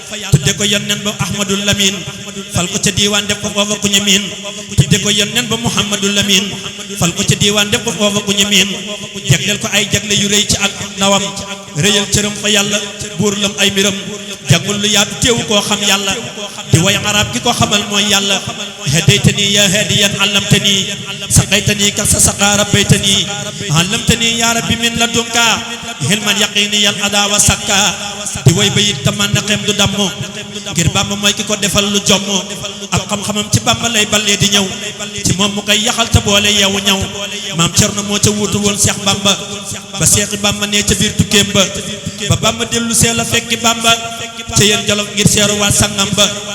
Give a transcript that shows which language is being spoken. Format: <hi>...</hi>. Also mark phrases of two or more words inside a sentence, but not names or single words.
<wo>Tudde ko yónneen ba Ahmadul Lamin. Fal ko ca diiwaan def ko foofa ku ñu miin. Tudde ko yónneen ba Muhammadul Lamin. Fal ko ca diiwaan def ko foofa ku ñu miin. Jagleel ko ay jagle yu rëy ci ak ndawam. Rëyal cëram fa Yàlla. Buur lam ay mbiram. Jàngul lu yaatu teewu koo xam Yàlla. Di way arab ki ko xamal mooy Yàlla.</wo> <ar>هديتني يا هاديا علمتني. سقيتني كأس سقى ربيتني. علمتني يا ربي من لدنك. علما يقينيا أدا وسكا.</ar> <wo>Di way bayit te man na xem du damm. Ngir Bamba mooy ki ko defal lu jomm. Ak xam-xamam ci Bamba lay ballee di ñëw. Ci moom mu koy yaxal te boole yeewu ñëw. Maam Cerno moo ca wuutu woon Seex Bamba. Ba Seexi Bamba ne ca biir tukkeem ba. Ba Bamba dellu see la fekki Bamba. Ca yéen Jolof ngir seeru waa sangam ba.</wo>